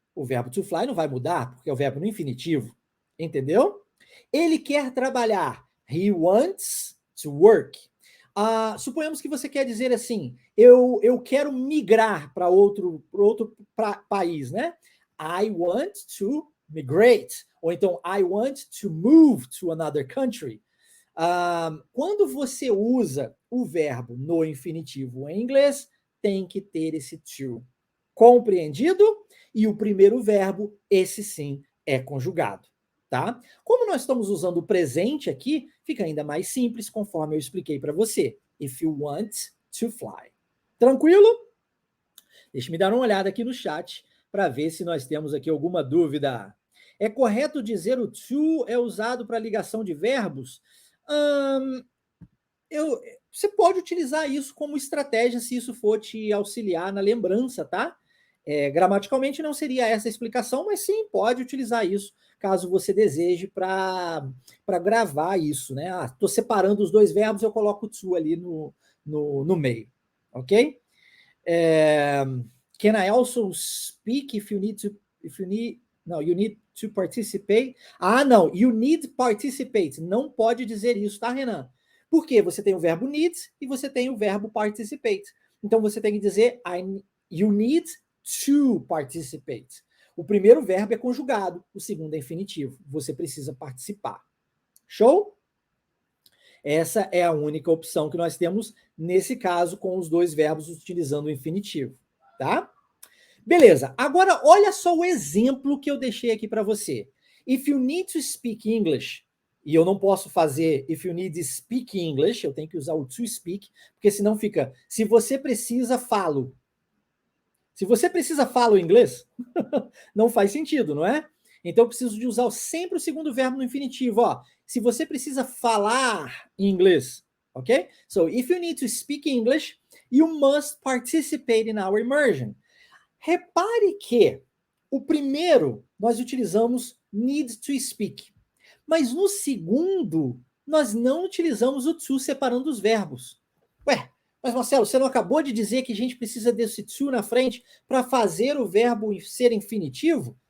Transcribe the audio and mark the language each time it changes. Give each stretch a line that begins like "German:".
Portuguese: O verbo to fly não vai mudar, porque é o verbo no infinitivo. Entendeu? Ele quer trabalhar.
English: He wants to work.
Portuguese: Suponhamos que você quer dizer assim, eu quero migrar para outro país, né?
English: I want to migrate.
Portuguese: Ou então,
English: I want to move to another country.
Portuguese: Quando você usa o verbo no infinitivo em inglês, tem que ter esse to. Compreendido? E o primeiro verbo, esse sim, é conjugado. Tá? Como nós estamos usando o presente aqui, fica ainda mais simples, conforme eu expliquei para você.
English: If you want to fly.
Portuguese: Tranquilo? Deixa me dar uma olhada aqui no chat para ver se nós temos aqui alguma dúvida. É correto dizer o to é usado para ligação de verbos? Você pode utilizar isso como estratégia se isso for te auxiliar na lembrança, tá? Gramaticalmente não seria essa a explicação, mas sim, pode utilizar isso caso você deseje para gravar isso, né? Estou separando os 2 verbos, eu coloco o to ali no meio, ok?
English: Can I also speak if you need to, no, you need to participate?
Portuguese: Não,
English: you need participate,
Portuguese: não pode dizer isso, tá, Renan? Por quê? Você tem o verbo need e você tem o verbo participate. Então você tem que dizer
English: you need to participate.
Portuguese: O primeiro verbo é conjugado, o segundo é infinitivo. Você precisa participar. Show? Essa é a única opção que nós temos nesse caso com os dois verbos utilizando o infinitivo, tá? Beleza. Agora olha só o exemplo que eu deixei aqui para você.
English: If you need to speak English,
Portuguese: e eu não posso fazer if you need
English: to speak
Portuguese: English, eu tenho que usar o to speak, porque senão fica se você precisa, falo. Se você precisa, falo inglês, não faz sentido, não é? Então eu preciso de usar sempre o segundo verbo no infinitivo, ó. Se você precisa falar inglês, ok?
English: So, if you need to speak English, you must participate in our immersion.
Portuguese: Repare que o primeiro nós utilizamos
English: need to speak,
Portuguese: mas no segundo nós não utilizamos o to separando os verbos. Ué, mas Marcelo, você não acabou de dizer que a gente precisa desse to na frente para fazer o verbo ser infinitivo?